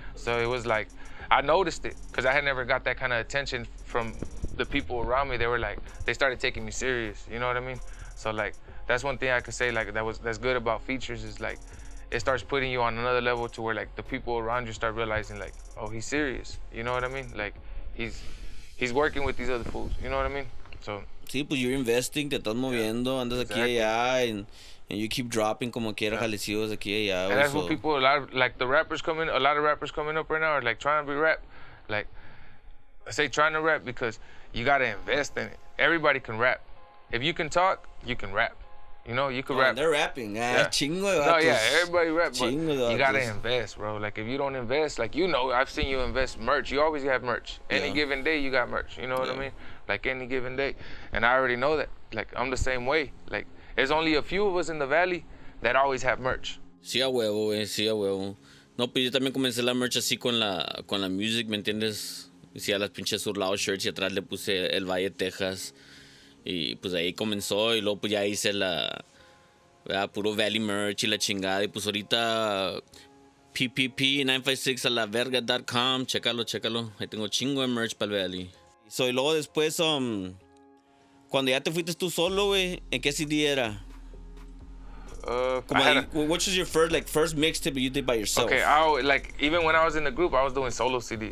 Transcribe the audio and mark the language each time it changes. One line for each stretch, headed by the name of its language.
English: So it was like, I noticed it, cause I had never got that kind of attention from the people around me. They were like, they started taking me serious, you know what I mean? So like, that's one thing I could say, like, that's good about features, is like, it starts putting you on another level to where like the people around you start realizing like, oh, he's serious, you know what I mean? Like, he's working with these other fools, you know what I mean? So.
Spanish: Sí, pues
English: you're investing,
Spanish: te estás moviendo, andas aquí y allá,
English: and you keep dropping
Spanish: como quiera, jalecillos aquí y allá.
English: And that's what people, a lot of rappers coming up right now are like trying to be rap. Like, I say trying to rap because you gotta invest in it. Everybody can rap. If you can talk, you can rap. You know, you can rap. They're rapping. Yeah.
Spanish: Chingo de vatos.
English: No, yeah, everybody rap, but
Spanish: Chingo
English: you gotta invest, bro. Like, if you don't invest, like, you know, I've seen you invest merch. You always have merch. Any given day, you got merch. You know what I mean? Like, any given day. And I already know that. Like, I'm the same way. Like, there's only a few of us in the Valley that always have merch.
Spanish: Sí, a huevo, güey. Sí, a huevo. No, pues yo también comencé la merch así con la music, ¿me entiendes? Hacía las pinches Sur Lado shirts y atrás le puse el Valle Texas. Y pues ahí comenzó y luego pues ya hice puro Valley merch y la chingada. Y pues ahorita PPP956 a la verga.com. Chécalo. Ahí tengo chingo de merch para el Valley. Y luego después, cuando ya te fuiste tú solo, güey, ¿en qué CD era?
English: What was your first mixtape you did by yourself? Okay, even when I was in the group, I was doing solo CDs.